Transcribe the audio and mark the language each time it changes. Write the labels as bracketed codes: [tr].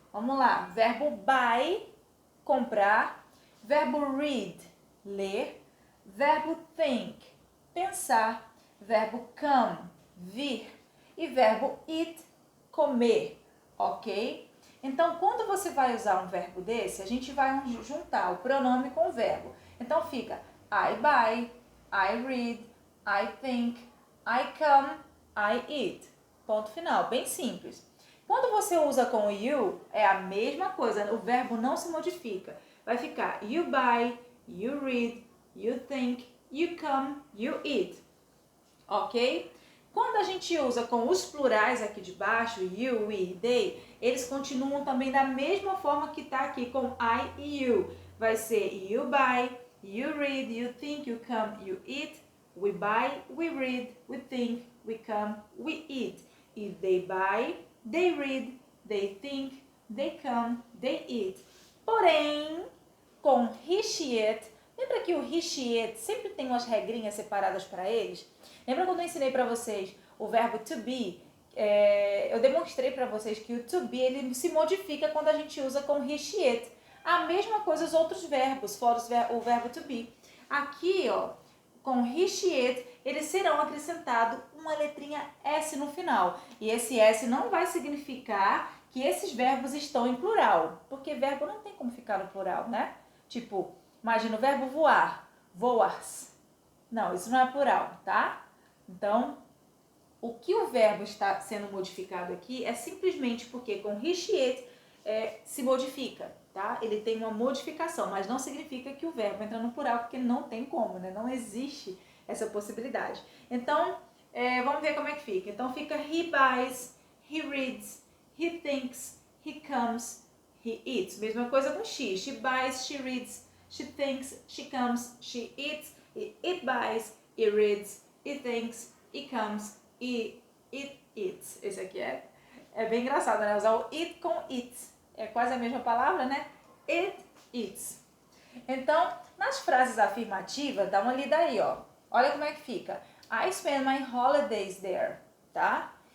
[pt] Vamos lá, verbo buy, comprar, verbo read, ler, verbo think, pensar, verbo come, vir, e verbo eat, comer, ok? Então, quando você vai usar um verbo desse, a gente vai juntar o pronome com o verbo. Então, fica [en] I buy, I read, I think, I come, I eat. [pt] Ponto final, bem simples. Quando você usa com o you, é a mesma coisa, o verbo não se modifica. Vai ficar [en] you buy, you read, you think, you come, you eat. [pt] Ok? Quando a gente usa com os plurais aqui de baixo, you, we, they, eles continuam também da mesma forma que está aqui com I e you. Vai ser [en] you buy, you read, you think, you come, you eat. We buy, we read, we think, we come, we eat. E they buy, they read, they think, they come, they eat. [pt] Porém, com he, she, it, lembra que o he, she, it sempre tem umas regrinhas separadas para eles? Lembra quando eu ensinei para vocês o verbo to be? Eu demonstrei para vocês que o to be ele se modifica quando a gente usa com he, she, it. A mesma coisa os outros verbos, fora o verbo to be. Aqui, ó, com he, she, it, eles serão acrescentados uma letrinha S no final. E esse S não vai significar que esses verbos estão em plural, porque verbo não tem como ficar no plural, né? Tipo, imagina o verbo voar, voas. Não, isso não é plural, tá? Então, o que o verbo está sendo modificado aqui é simplesmente porque com he, she, it se modifica, tá? Ele tem uma modificação, mas não significa que o verbo entra no plural, porque não tem como, né? Não existe essa possibilidade. Então, vamos ver como é que fica. [en] Então, fica he buys, he reads, he thinks, he comes, he eats. [pt] Mesma coisa com she. [en] She buys, she reads, she thinks, she comes, she eats. It buys, it reads, it thinks, it comes, it eats. [pt] Esse aqui é bem engraçado, né? Usar o it com it. É quase a mesma palavra, né? [en] It eats. [pt] Então, nas frases afirmativas, dá uma lida aí, ó. Olha como é que fica. [en] I spend my holidays there, [pt] tá?